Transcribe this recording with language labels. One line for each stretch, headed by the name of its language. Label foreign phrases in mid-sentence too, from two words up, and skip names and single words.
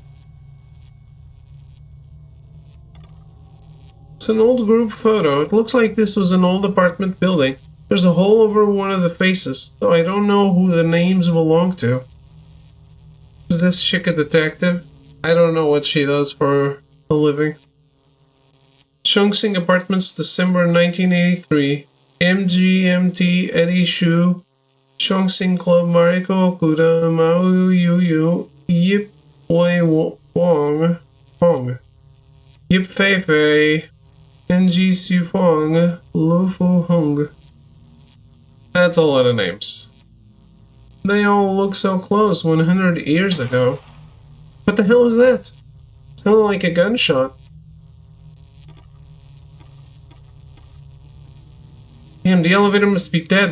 English: It's an old group photo. It looks like this was an old apartment building. There's a hole over one of the faces, though I don't know who the names belong to. Is this chick a detective? I don't know what she does for a living. Chongsing Apartments, December 1983. MGMT Eddie Shu. Chongsing Club Mariko Okuda Mao Yu Yip Wei Wong Hong. Yip Fei Fei. NG Su Fong. Lu Fu Hung. That's a lot of names. They all look so close 100 years ago. What the hell is that? It sounded like a gunshot. Damn, the elevator must be dead.